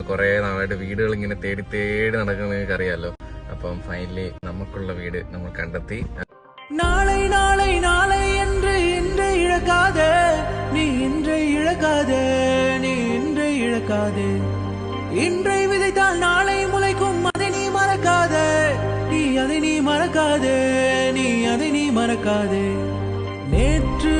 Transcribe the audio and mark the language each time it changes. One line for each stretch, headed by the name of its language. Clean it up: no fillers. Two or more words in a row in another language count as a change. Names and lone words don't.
Malayalam: കുറെ നാളായിട്ട് വീടുകൾ ഇങ്ങനെ തേടി തേടി നടക്കുന്നത് നിങ്ങൾക്ക് അറിയാലോ. അപ്പം ഫൈനലി നമുക്കുള്ള വീട് നമ്മൾ കണ്ടെത്തി.
Tamil: நாளை நாளை நாளை என்று இன்றை இழக்காதே, நீ இன்றை இழக்காதே, நீ இன்றை இழக்காதே. இன்றை விதைத்தால் நாளை முளைக்கும், அதை நீ மறக்காதே, நீ அதை நீ மறக்காதே, நீ அதை நீ மறக்காதே.